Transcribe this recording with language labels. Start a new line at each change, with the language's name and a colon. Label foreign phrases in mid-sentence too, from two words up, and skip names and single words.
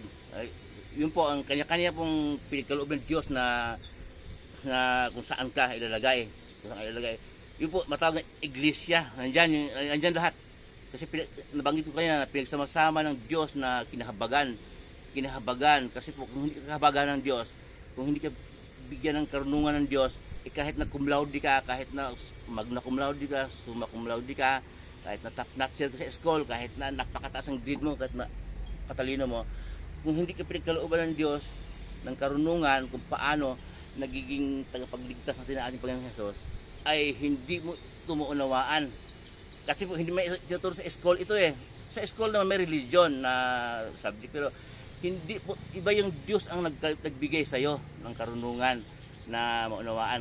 Filipino: Yun po ang kanya-kanya pong pinagkaloob ng Diyos na kung saan ka ilalagay. Yun po matawag na iglesia. Nandyan lahat. Kasi nabanggit ko kanina na pinagsama-sama ng Diyos na kinahabagan kasi po kung hindi ka kahabagan ng Diyos, kung hindi ka bigyan ng karunungan ng Diyos, kahit na
Latin: cum laude
Filipino: ka, kahit na
Latin: magna cum laude
Filipino: ka,
Latin: summa cum laude
Filipino: ka, kahit na
English: top notcher
Filipino: ka sa school, kahit na napakataas ang grade mo, kahit na katalino mo, kung hindi ka pinagkalooban ng Diyos ng karunungan kung paano nagiging tagapagligtas natin ng ating Panginoong Hesus, ay hindi mo tumuunawaan. Kasi po hindi may tinuturo sa school ito sa school naman may religion na subject, pero hindi po, iba yung Diyos ang nagbigay sa iyo ng karunungan na maunawaan.